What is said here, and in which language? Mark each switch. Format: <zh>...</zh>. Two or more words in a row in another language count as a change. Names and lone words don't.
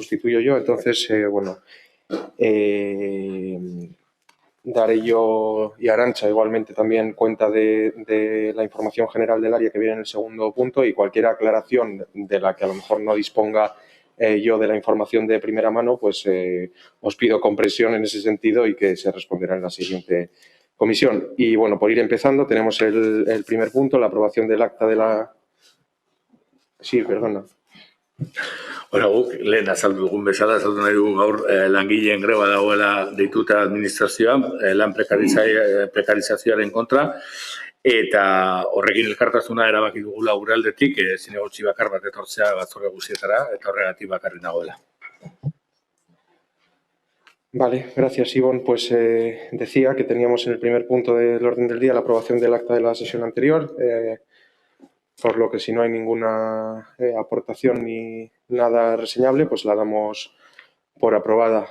<es>sustituyo yo, entonces, bueno, eh, daré yo y Arantxa igualmente también cuenta de la información general del área que viene en el segundo punto y cualquier aclaración de la que a lo mejor no disponga yo de la información de primera mano, pues os pido comprensión en ese sentido y que se responderá en la siguiente comisión. Y bueno, por ir empezando, tenemos el primer punto, la aprobación del acta de la... Sí, perdona.</es> <eu>Bueno, guk lehen azaldu dugun bezala, azaldu nahi dugu gaur langileen greba dagoela deituta administrazioan, lan prekarizazioaren kontra, eta horrekin elkartasuna erabaki dugula gure aldetik, zinegotzi bakar bat etortzea batzorde guztietara, eta horregatik bakarrik nagoela.</eu> <es>Vale, gracias, Ivonne. Pues decía que teníamos en el primer punto del orden del día la aprobación del acta de la sesión anterior, por lo que si no hay ninguna aportación ni nada reseñable, pues la damos por aprobada.</es>